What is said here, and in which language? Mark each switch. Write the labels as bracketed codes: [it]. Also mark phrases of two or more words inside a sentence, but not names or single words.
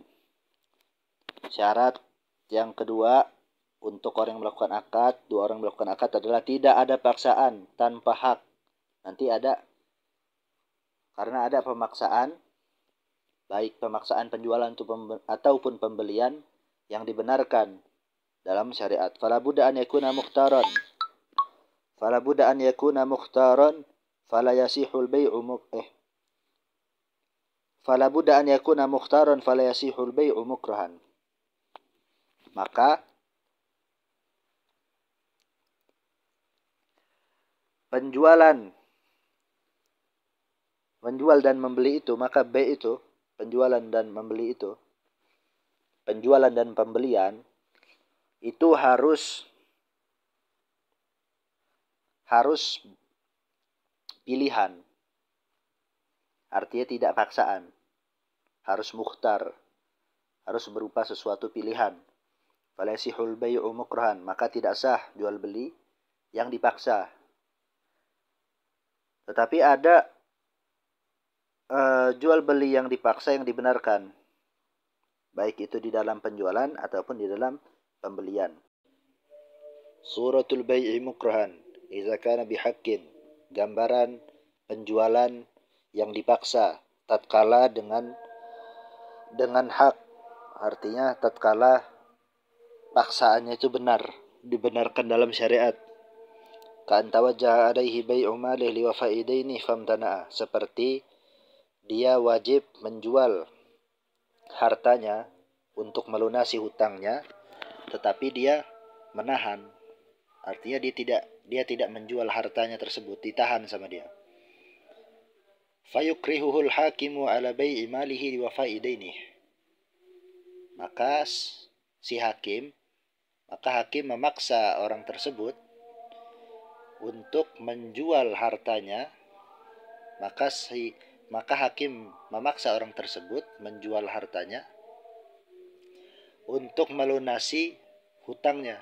[id] Syarat yang kedua untuk orang yang melakukan akad, 2 orang melakukan akad adalah tidak ada paksaan tanpa hak. Nanti ada, karena ada pemaksaan, baik pemaksaan penjualan ataupun pembelian yang dibenarkan dalam syariat. [ar] فلا بد أن يكون مختارا. فلا يصح البيع فلا بد أن يكون مختارا فلا يصح البيع مكرها. [id] Maka menjual dan membeli itu, maka bai' itu, penjualan dan pembelian itu harus harus pilihan. Artinya tidak paksaan. Harus mukhtar. Harus berupa sesuatu pilihan. [ar] فلا يصح البيع مكرها, [id] maka tidak sah jual beli yang dipaksa. Tetapi ada jual beli yang dipaksa yang dibenarkan. Baik itu di dalam penjualan ataupun di dalam pembelian. [ar] صورة البيع مكرها إذا كان بحق. [id] Gambaran penjualan yang dipaksa tatkala dengan hak. Artinya tatkala paksaannya itu benar, dibenarkan dalam syariat. [ar] كأن توجه عليه بيع ماله لوفاء دينه فامتنع. [id] Seperti dia wajib menjual hartanya untuk melunasi hutangnya, tetapi dia menahan. Artinya dia tidak menjual hartanya tersebut, ditahan sama dia. [ar] فيكرهه الحاكم على بيع ماله لوفاء دينه. [id] Maka hakim memaksa orang tersebut untuk menjual hartanya. Maka hakim memaksa orang tersebut menjual hartanya untuk melunasi hutangnya.